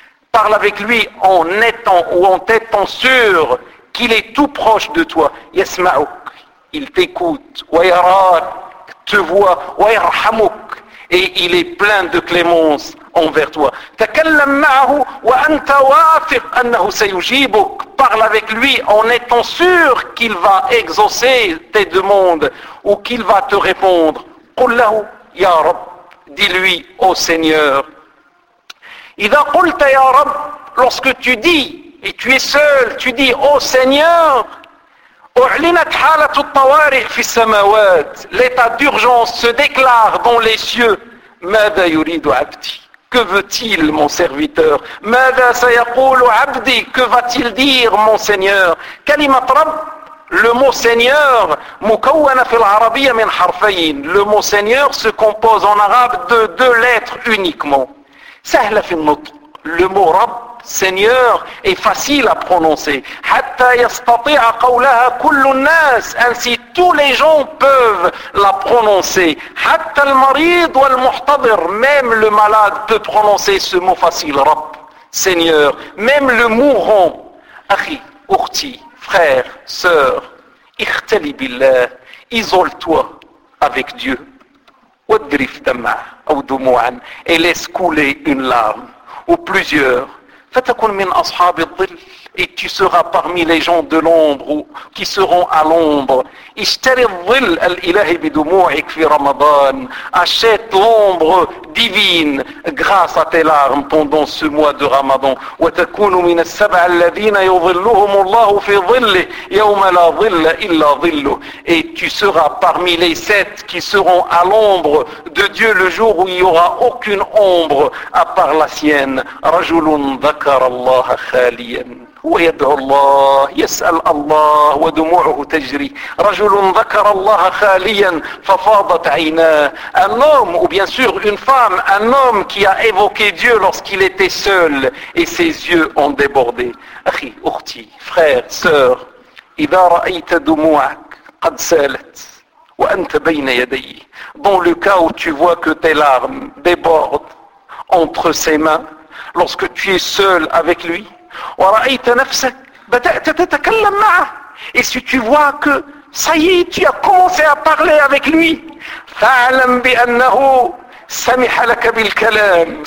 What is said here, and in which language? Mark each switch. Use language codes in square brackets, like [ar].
[fr] Parle avec lui en étant ou en t'étant sûr qu'il est tout proche de toi. [ar] يسمعك. [fr] Il t'écoute. [ar] ويراك. [fr] Te voit. [ar] ويرحمك. [fr] Et il est plein de clémence envers toi. [ar] تكلم معه وأنت واثق أنه سيجيبك. [fr] Parle avec lui en étant sûr qu'il va exaucer tes demandes ou qu'il va te répondre. [ar] قل له يا رب. [fr] Dis-lui au Seigneur. [ar] إذا قلت يا رب. [fr] Lorsque tu dis et tu es seul, tu dis au Seigneur. [ar] أعلنت حالة الطوارئ في السماوات. [fr] L'état d'urgence se déclare dans les cieux. [ar] ماذا يريد عبدي. [fr] Que veut-il mon serviteur. [ar] ماذا سيقول عبدي. [fr] Que va-t-il dire mon seigneur. [ar] كلمة رب. [fr] Le mot seigneur [ar] مكون في العربية من حرفين. [fr] Le mot seigneur se compose en arabe de deux lettres uniquement. [ar] سهل في النطق. [fr] Le mot [ar] رب. [fr] Seigneur est facile à prononcer. [ar] حَتَّى يَسْتَطِعَ قَوْلَهَا كُلُّ النَّاسِ. [fr] Ainsi tous les gens peuvent la prononcer. [ar] حَتَّى الْمَرِيدُ وَالْمُحْتَضِرُ. [fr] Même le malade peut prononcer ce mot facile. رب. Seigneur. Même le mourant. [ar] أخي, أختي, [fr] frère, sœur. [ar] اختلي بالله. [fr] Isole-toi avec Dieu. [ar] وَدْرِفْ دَمَعَ أَوْ دُمُوعًا. [fr] Et laisse couler une larme. Ou plusieurs. [ar] فتكون من أصحاب الظل. [fr] Et tu seras parmi les gens de l'ombre ou qui seront à l'ombre. [ar] اشتري الظل الإلهي بدموعك في رمضان. [fr] Achète l'ombre divine grâce à tes larmes pendant ce mois de Ramadan. [ar] وتكون من السبع الذين يظلهم الله في ظله يوم لا ظل إلا ظله. [fr] Et tu seras parmi les sept qui seront à l'ombre de Dieu le jour où il n'y aura aucune ombre à part la sienne. [ar] رجل ذكر الله خاليا. هو يدعو الله يسأل الله ودموعه تجري. رجل ذكر الله خاليا ففاضت عيناه. [fr] Un homme ou bien sûr une femme, un homme qui a évoqué Dieu lorsqu'il était seul et ses yeux ont débordé. [ar] أخي أختي [fr] frère sœur. [ar] إذا رأيت دموعك قد سالت وأنت بين يدي. [fr] Dans le cas où tu vois que tes larmes débordent entre ses mains lorsque tu es seul avec lui. [ar] ورأيت نفسك بدأت تتكلم معه. [fr] Et si tu vois que ça y est, tu as commencé à parler avec lui, [ar] فعلم بأنه سمح لك بالكلام.